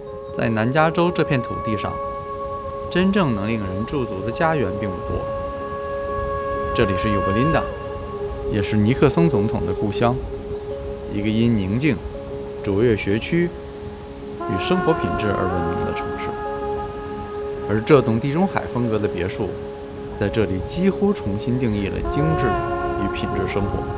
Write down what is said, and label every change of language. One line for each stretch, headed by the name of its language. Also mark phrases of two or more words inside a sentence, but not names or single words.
Chinese: 在南加州這片土地上，真正能令人驻足的家園並不多。這裡是尤伯林达，也是尼克松總統的故鄉，一個因寧靜、卓越學區與生活品質而聞名的城市。而這棟地中海風格的別墅，在這裡幾乎重新定義了精緻與品質生活。